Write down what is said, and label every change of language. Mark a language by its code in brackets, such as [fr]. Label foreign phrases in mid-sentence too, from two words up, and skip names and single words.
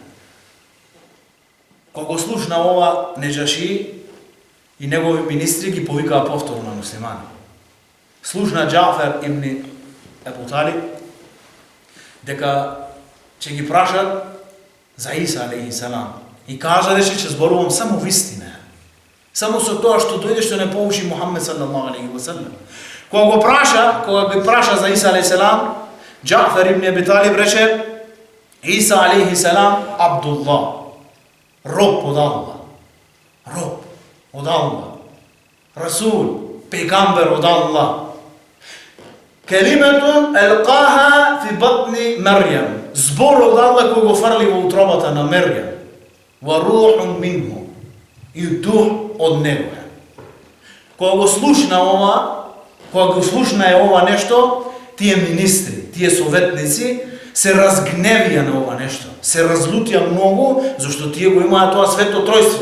[mk] Кога го слушна ова, Неџаши и негови министри ги повикаа повторно на муслимани. Слушна Џафар ибн Абу Талиб дека ќе ги прашат за Иса алейхиссалам. И кажа, рече, че зборувам само вистина. Само со тоа што дојде, што не поучи Мухаммед [ar] صلى الله عليه وسلم. [mk] Кога ги праша за Иса алейхиссалам, Џафар ибн Абу Талиб рече, Иса алейхиссалам Абдуллах, роб од Аллах. Роб од Аллах. Расул, пегамбер од Аллах. [ar] كلمة ألقاها في بطن مريم. [mk] Збор од Аллах кој го фрли во утробата на Мерјам. [ar] وروح منه. [mk] И дух од него. Кога го слушна ова нешто, тие министри, тие советници се разгневија на ова нешто. Се разлутија многу, зашто тие го имаат тоа свето тројство.